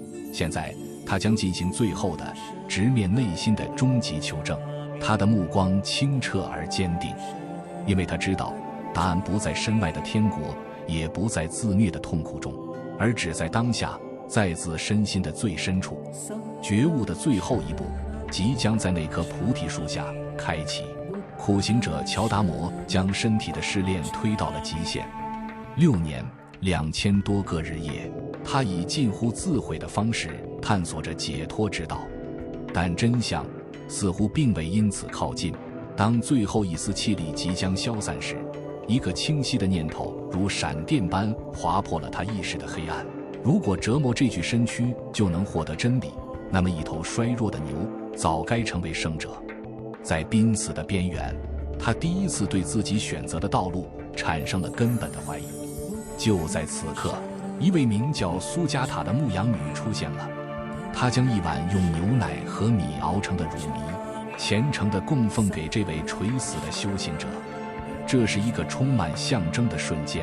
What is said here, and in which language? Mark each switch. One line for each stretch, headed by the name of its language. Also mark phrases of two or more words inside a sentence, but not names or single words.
Chinese: 現在他將進行最後的直面內心的終極求證。他的目光清澈而堅定，因為他知道答案不在身外的天國，也不在自虐的痛苦中，而只在當下，在自身心的最深處。覺悟的最後一步即將在那棵菩提樹下開啟。苦行者喬達摩將身體的試煉推到了極限。 6年2000多個日夜，他以近乎自毀的方式探索着解脫之道，但真相似乎並未因此靠近。當最後一絲氣力即將消散時，一個清晰的念頭如閃電般劃破了他意識的黑暗。如果折磨這具身軀就能獲得真理，那麼一頭衰弱的牛早該成為聖者。在濒死的邊緣，他第一次對自己選擇的道路產生了根本的懷疑。就在此刻，一位名叫蘇加塔的牧羊女出現了，她将一碗用牛奶和米熬成的乳糜虔誠地供奉給這位垂死的修行者。這是一個充滿象徵的瞬間。